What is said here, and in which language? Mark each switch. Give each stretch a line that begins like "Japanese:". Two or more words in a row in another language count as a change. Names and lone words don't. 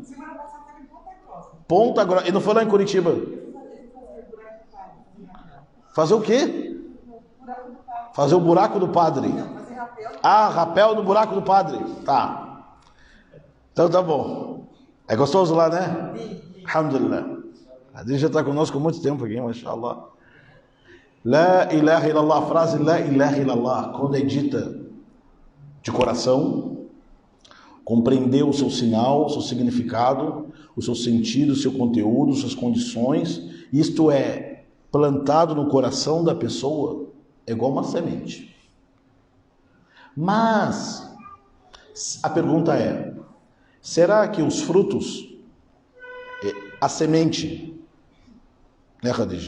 Portuguese: Semana passada estava em Ponta Grossa. Ponta Grossa. E não foi lá em Curitiba? Fazer o quê? Fazer o buraco do padre. Não, fazer rapel. Ah, rapel no buraco do padre. Tá. Então tá bom. É gostoso lá, né? Alhamdulillah. A Khadija está conosco há muito tempo aqui, mashallah.
Arabic: لا إله إلا الله,
Portuguese: a frase
Arabic: لا إله إلا الله,
Portuguese: quando é dita de coração, compreender o seu sinal, o seu significado, o seu sentido, o seu conteúdo, suas condições, isto é plantado no coração da pessoa, é igual uma semente. Mas a pergunta é, será que os frutos, a semente, né, Khadija?